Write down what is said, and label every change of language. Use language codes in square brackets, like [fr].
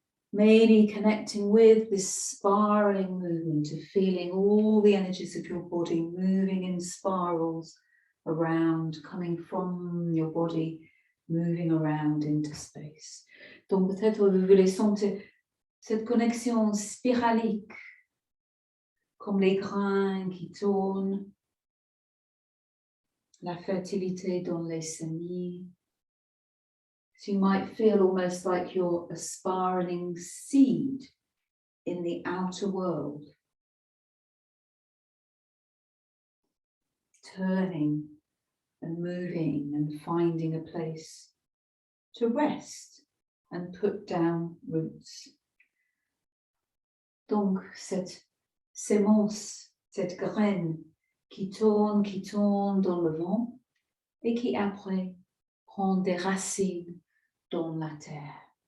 [en] Maybe connecting with this spiraling movement of feeling all the energies of your body moving in spirals around, coming from your body, moving around into space. [fr] Donc peut-être vous voulez sentir cette connexion spiralique, comme les grains qui tournent, la fertilité dans les semis. [en] So you might feel almost like you're a spiraling seed in the outer world, turning and moving and finding a place to rest and put down roots. [fr] Donc, cette sémence, cette graine qui tourne dans le vent et qui après prend des racines dans la terre.